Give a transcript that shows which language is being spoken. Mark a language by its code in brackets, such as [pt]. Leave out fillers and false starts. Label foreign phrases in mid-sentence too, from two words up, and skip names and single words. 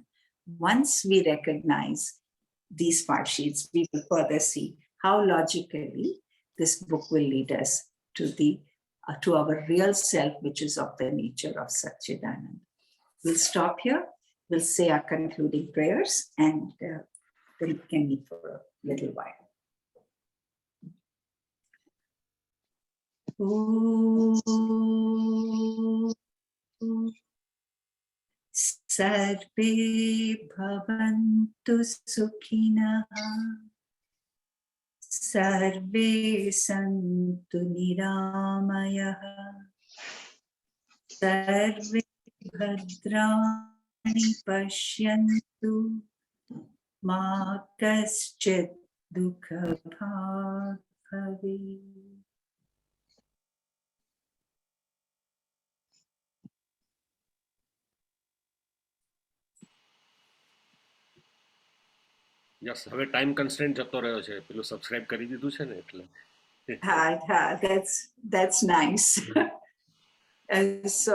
[en] Once we recognize these 5 sheets, we will further see how logically this book will lead us to our real self, which is of the nature of Satchidanand. We'll stop here. We'll say our concluding prayers and then we can meet for a little while. [sa] सर्वे भवन्तु सुखिनः, सर्वे सन्तु निरामयः, सर्वे भद्राणि पश्यन्तु मा कश्चित् दुःखभाग् भवेत्. [gu] યસ, હવે [en] time constraint [gu] જતો રહ્યો છે, પેલું સબસ્ક્રાઇબ કરી દીધું છે ને એટલે. [en] That's nice. So